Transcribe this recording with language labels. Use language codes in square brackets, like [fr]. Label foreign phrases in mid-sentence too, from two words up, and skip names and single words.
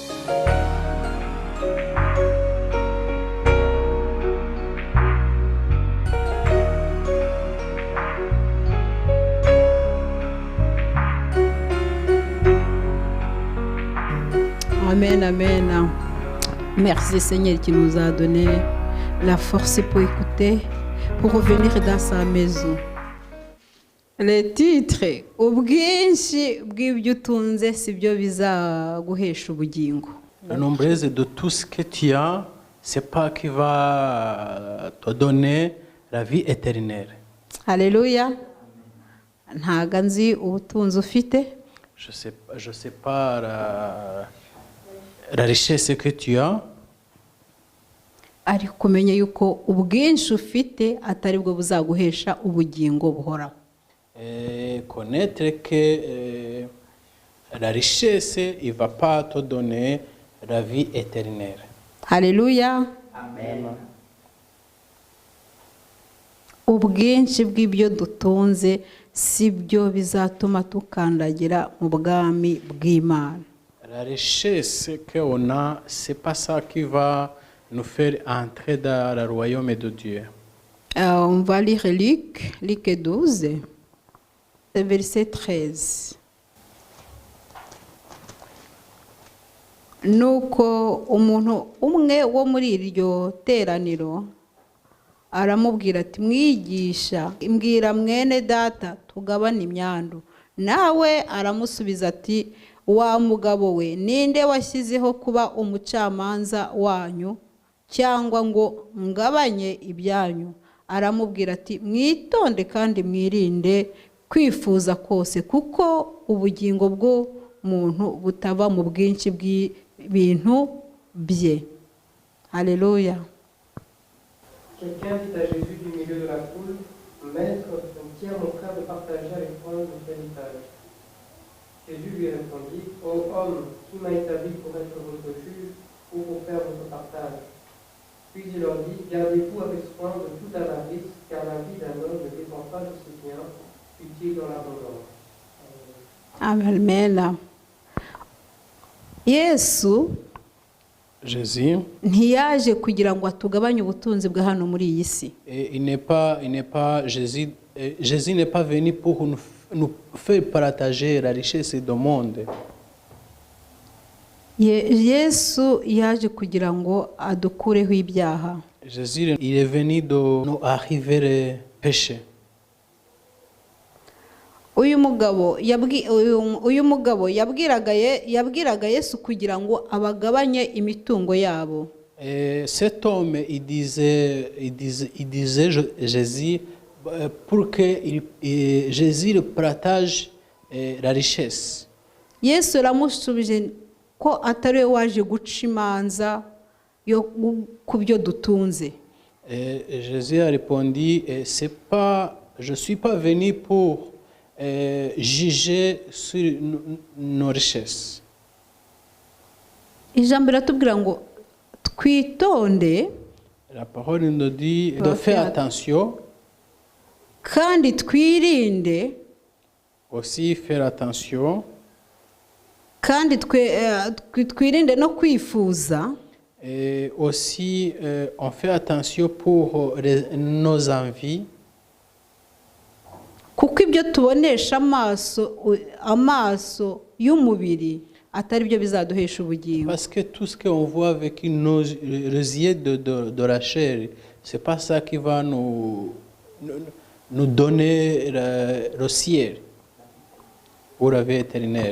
[fr] Amen, amen. Merci Seigneur qui nous a donné la force pour écouter, pour revenir dans sa maison. Le titre, [rw] ubwinshi bw'ibyo utunze sibyo bizaguhesha ubugingo. [fr] La nombreuse de tout ce que tu as, c'est pas qui va te donner la vie éternelle. Alléluia. [rw] Ntago nzi ubutunzi ufite. [fr] Je sais pas la richesse que tu as. [rw] Ariko umenye yuko ubwinshi ufite atari bwo buzaguhesha ubugingo buhoraho. [fr] Connaître que la richesse ne va pas te donner la vie éternelle. Alléluia. Amen. [rw] Ubwinshi bw'ibyo dutunze sibyo bizatuma tukandagira mu bwami bw'Imana. [fr] La richesse qu'on a, c'est pas ça qui va nous faire entrer dans le royaume de Dieu. On va lire Luc 12, verset 13. [rw] Nuko umuntu umwe wo muri iryo teraniro aramubwira ati mwigisha imbwira mwene data tugabane imyandu. Nawe aramusubiza ati wa mugabo we ninde washyizeho kuba umucamanza wanyu cyangwa ngo ngabanye ibyanyu? Aramubwira ati mwitonde kandi mwirinde kwifuza kose kuko ubugingo bwo muntu butava mu bwinshi bw'ibintu bye. Alléluia. [fr] Quelqu'un dit à Jésus du milieu de la foule, Maître, tiens mon frère de partager avec moi notre héritage. Jésus lui répondit, ô homme, qui m'a établi pour être votre juge ou pour faire votre partage? Puis il leur dit, gardez-vous avec soin de toute avarice, car la vie d'un homme ne dépend pas de ses biens, fut-il dans l'abondance. [rw] Amen. Yesu Jésus, ntiyaje kugira ngo atugabanye ubutunzi bwa hano muri iyi si. [fr] il n'est pas Jésus n'est pas venu pour nous faire partager la richesse du monde. [rw] Yesu yaje kugira ngo adukureho ibyaha. [fr] Jésus, il est venu de nous arriver le péché. [rw] Uyu mugabo yabwiraga Yesu kugira ngo abagabanye imitungo yabo. [fr] Cet homme, il disait Jésus pour que Jésus partage la richesse. [rw] Yesu aramusubije ko atari we waje guca imanza yo ku byo dutunze. [fr] Jésus a répondu, je suis pas venu pour juger sur nos richesses. [rw] Ijambo riratubwira ngo twitonde. [fr] La parole nous dit de faire attention. [rw] Kandi twirinde. [fr] Aussi faire attention. [rw] Kandi twirinde no kwifuza. [fr] Et aussi on fait attention pour nos envies. [rw] Kuko ibyo tubonesha amaso y'umubiri atari byo bizaduhesha ubugingo. [fr] Parce que tout ce qu'on voit avec nos yeux de la chair, c'est pas ça qui va nous donner le ciel ou la vie éternelle.